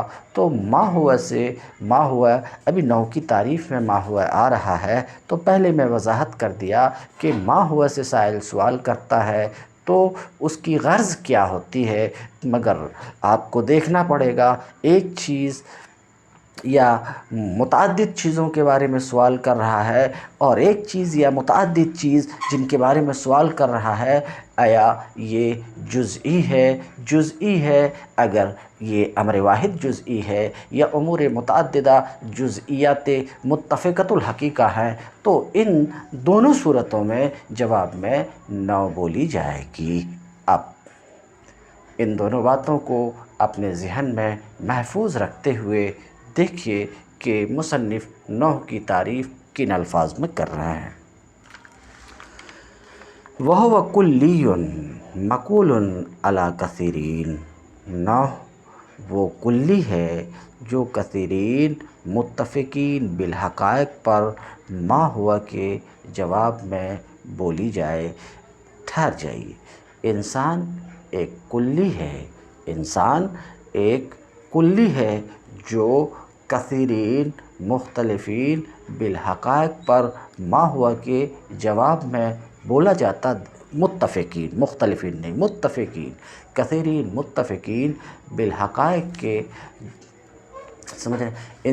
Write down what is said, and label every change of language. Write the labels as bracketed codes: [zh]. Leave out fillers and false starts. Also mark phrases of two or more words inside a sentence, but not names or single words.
[ur] تو ما ہوا سے ما ہوا، ابھی نوع کی تعریف میں ما ہوا آ رہا ہے تو پہلے میں وضاحت کر دیا کہ ما ہوا سے سائل سوال کرتا ہے تو اس کی غرض کیا ہوتی ہے، مگر آپ کو دیکھنا پڑے گا ایک چیز یا متعدد چیزوں کے بارے میں سوال کر رہا ہے، اور ایک چیز یا متعدد چیز جن کے بارے میں سوال کر رہا ہے آیا یہ جزئی ہے، اگر یہ امر واحد جزئی ہے یا امور متعددہ جزئیات متفقۃ الحقیقہ ہیں تو ان دونوں صورتوں میں جواب میں نوع بولی جائے گی۔ اب ان دونوں باتوں کو اپنے ذہن میں محفوظ رکھتے ہوئے دیکھیے کہ مصنف نوع کی تعریف کن الفاظ میں کر رہے ہیں۔ [ar] وَهُوَ كُلِّيٌّ مَقُولٌ عَلَى كَثِيرٍ، [ur] نوع وہ کلی ہے جو کثیرین متفقین بالحقائق پر ما ہوا کے جواب میں بولی جائے۔ ٹھہر جائیے، انسان ایک کلی ہے، انسان ایک کلی ہے جو کثیرین مختلفین بالحقائق پر ما ہوا کے جواب میں بولا جاتا، متفقین، مختلفین نہیں، متفقین، کثیرین متفقین بالحقائق کے، سمجھ رہے ہیں؟